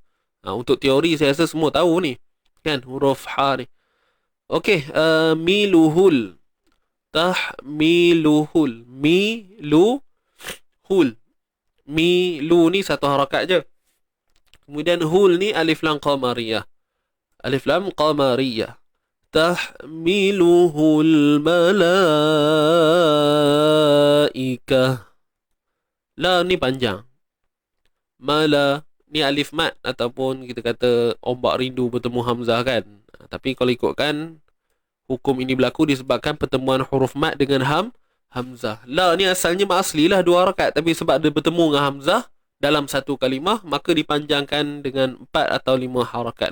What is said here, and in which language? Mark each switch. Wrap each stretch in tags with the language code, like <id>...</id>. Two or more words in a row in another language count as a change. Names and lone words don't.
<ms>Untuk teori saya rasa semua tahu ni. Kan huruf ha ni. Okey, miluhul.</ms> <ar>تحمله. مله.</ar> <ms>Milu ni satu harakat je. Kemudian hul ni alif lam qamariyah. Alif lam qamariyah.</ms> <ar>تحمله الملائكة.</ar> <ms>La ni panjang. Mala ni alif mat ataupun kita kata ombak rindu bertemu hamzah kan. Tapi kalau ikutkan hukum ini berlaku disebabkan pertemuan huruf mat dengan hamzah. La ni asalnya mat asli lah 2 harakat, tapi sebab dia bertemu dengan hamzah dalam satu kalimah, maka dipanjangkan dengan 4 atau 5 harakat.</ms>